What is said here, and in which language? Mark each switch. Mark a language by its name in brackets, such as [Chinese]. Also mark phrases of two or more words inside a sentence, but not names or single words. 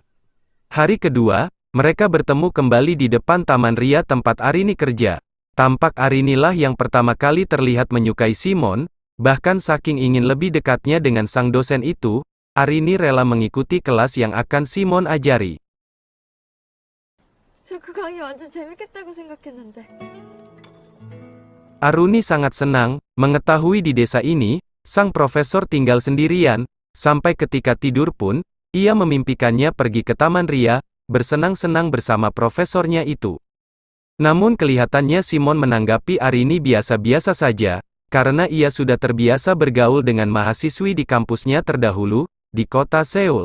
[Indonesian] Hari kedua, mereka bertemu kembali di depan taman ria tempat Arini kerja. Tampak Arinilah yang pertama kali terlihat menyukai Simon, bahkan saking ingin lebih dekatnya dengan sang dosen itu, Arini rela mengikuti kelas yang akan Simon ajari. [Korean] 저 그 강의 완전 재밌겠다고 생각했는데. [Indonesian] Aruni sangat senang mengetahui di desa ini, sang profesor tinggal sendirian, sampai ketika tidur pun, ia memimpikannya pergi ke taman ria, bersenang-senang bersama profesornya itu. Namun kelihatannya Simon menanggapi Arini biasa-biasa saja, karena ia sudah terbiasa bergaul dengan mahasiswi di kampusnya terdahulu, di kota Seoul.